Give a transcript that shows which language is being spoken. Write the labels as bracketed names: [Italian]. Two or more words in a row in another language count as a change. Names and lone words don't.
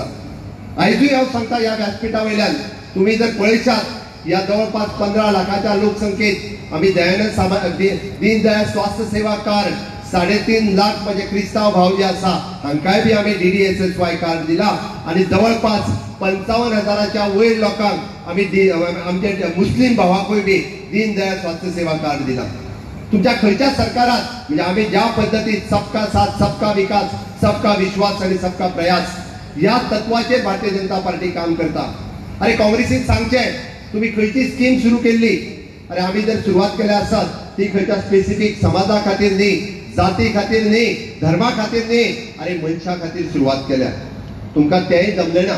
[Konkani] आयजूय हांव सांगता ह्या व्यासपीठा वयल्यान, तुम्ही जर पळयशात या जवळपास 15 लाखाच्या लोकसंख्येत आम्ही दीनदयाळ स्वास्थ्य सेवा कार्ड 3.5 लाख म्हणजे क्रिस्ताव भाव जे आसा हांकाय बी आम्ही DDSSY कार्ड दिला आणि जवळपास 55,000च्या वयर लोकांक आम्ही आमचे मुस्लिम भावाकूय बी दीनदयाळ स्वास्थ्य सेवा कार्ड दिला। तुमच्या खंयच्या सरकारात म्हणजे आम्ही ज्या पद्धतीत [Hindi] सबका साथ सबका विकास सबका विश्वास [Konkani] आणि [Hindi] सबका प्रयास [Konkani] या तत्वाचेर भारतीय जनता पार्टी काम करता. अरे काँग्रेसीन सांगचे तुम्ही खंयची स्कीम सुरू केल्ली, अरे आम्ही जर सुरुवात केल्या आसत ती खंयच्या स्पेसिफिक समाजा खातीर न्ही, जाती खातीर न्ही, धर्मा खातीर न्ही, अरे मनशा खातीर सुरुवात केल्या. तुमकां तेंय जमलें ना.